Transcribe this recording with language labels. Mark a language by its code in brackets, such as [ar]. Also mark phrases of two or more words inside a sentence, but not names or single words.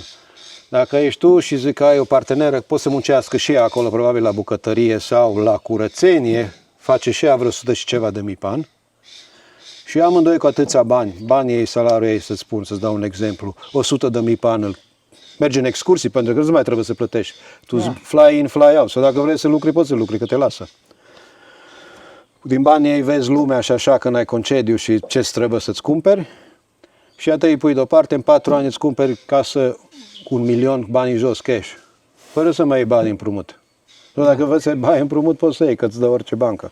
[ro] Dacă ești tu și zic că ai o parteneră, poți să muncească și ea acolo, probabil la bucătărie sau la curățenie, face și ea vreo 100 și ceva de mii pe an. Și amândoi cu atâția bani, banii ei, salariul ei, să-ți spun, să-ți dau un exemplu, 100.000 pe an, mergi în excursii, pentru că nu mai trebuie să plătești. Tu [en] fly in, fly out, [ro] sau dacă vrei să lucri, poți să lucri, că te lasă. Din banii ei vezi lumea și așa când ai concediu și ce-ți trebuie să-ți cumperi. Și atât îi pui deoparte, în 4 ani îți cumperi casă cu 1.000.000 bani jos, cash. Fără să mai iei bani împrumut. Nu, dacă vrei să iei împrumut, poți să iei, că îți dă orice bancă.